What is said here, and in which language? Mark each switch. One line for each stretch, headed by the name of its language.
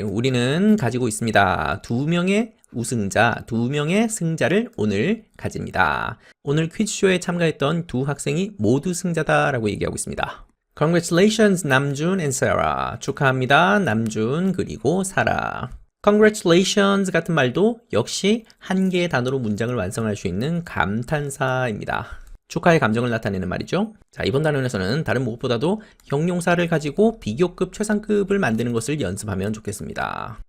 Korean: 우리는 가지고 있습니다. 두 명의 우승자, 두 명의 승자를 오늘 가집니다. 오늘 퀴즈쇼에 참가했던 두 학생이 모두 승자다라고 얘기하고 있습니다.
English: Congratulations, 남준 and Sarah.
Korean: 축하합니다, 남준 그리고 사라. Congratulations 같은 말도 역시 한 개의 단어로 문장을 완성할 수 있는 감탄사입니다. 축하의 감정을 나타내는 말이죠. 자, 이번 단원에서는 다른 무엇보다도 형용사를 가지고 비교급, 최상급을 만드는 것을 연습하면 좋겠습니다.